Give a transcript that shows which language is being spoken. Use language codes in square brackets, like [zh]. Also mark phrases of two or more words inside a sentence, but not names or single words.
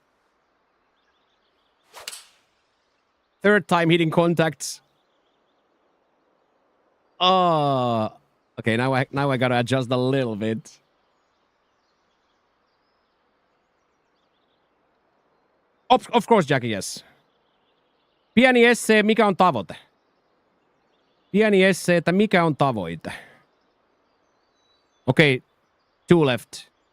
[en] Third time hitting contacts. Oh. Okay, now I gotta adjust a little bit. Of course, Jackie, yes. [fi] Pieni essee, mikä on tavoite? Pieni essee, että mikä on tavoite? [en] Okay, 2 left.